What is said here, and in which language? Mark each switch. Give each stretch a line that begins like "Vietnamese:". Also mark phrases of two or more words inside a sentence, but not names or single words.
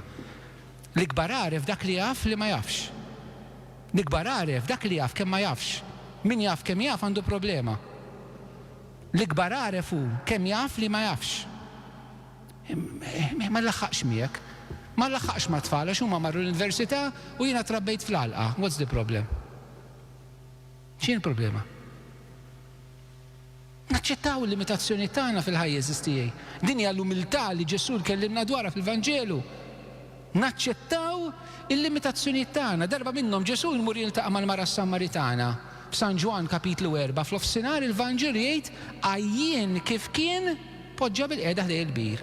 Maltese: L-ikbar għaref dak li jaf li ma jafx. L-ikbar għaref dak li jaf kemm ma jafx. Min jaf kemm jaf għandu problema. L-ikbar għaref hu kemm jaf li ma jafx. Ma nlaħħaqx miegħek. Ma nlaħħaqx ma' tfal għax huma marru l-università u jiena trabbejt fl-għalqa.
English: What's the problem?
Maltese: X'in il-problema? Naċċettaw il-limitazzjoni tagħna fil-ħajja eżistijaj. Din hija l-umiltà li Ġesu kellimna dwarha fil-Vanġelu. Naċċettaw il-limitazzjonijiet tagħna. Darba minnhom Ġesu jmur jiltaqa' mal-mara Samaritana f'San Ġwan kapitlu 4 fl-ofsinhar il-Vanġel jgħid għajjien kif kien poġġa bil-qiegħda ħdej il-bir.